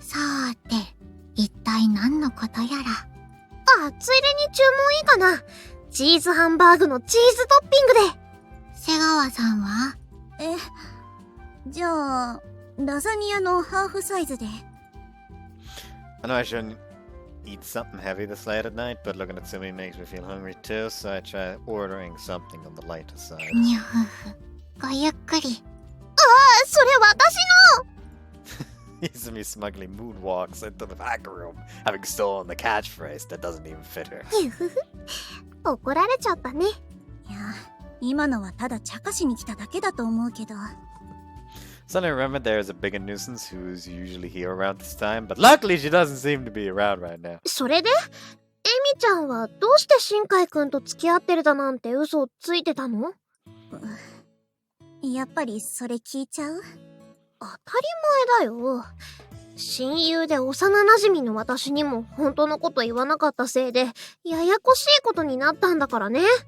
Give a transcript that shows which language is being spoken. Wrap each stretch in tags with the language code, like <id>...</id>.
<ja>さーて、一体何のことやら。あ、ついでに注文いいかな。チーズハンバーグのチーズトッピングで。瀬川さんは？じゃあ、ラザニアのハーフサイズで。</ja> <en>I know I shouldn't eat something heavy this late at night, but looking at Sumi makes me feel hungry too, so I try ordering something on the lighter side.</en> <ja>にゃふふ。ごゆっくり。ああ、それ私の</ja> <en>Izumi smugly moonwalks into the back room, having stolen the catchphrase that doesn't even fit her.</en> <ja>にゃふふ。怒られちゃったね。いや、今のはただ茶化しに来ただけだと思うけど。</ja> <en>Suddenly remembered there is a bigger nuisance who's usually here around this time, but luckily she doesn't seem to be around right now.</en> <ja>それでエミちゃんはどうして新海くんと付き合ってるだなんて嘘をついてたの？やっぱりそれ聞いちゃう？当たり前だよ。親友で幼馴染の私にも本当のこと言わなかったせいでややこしいことになったんだからね。</ja>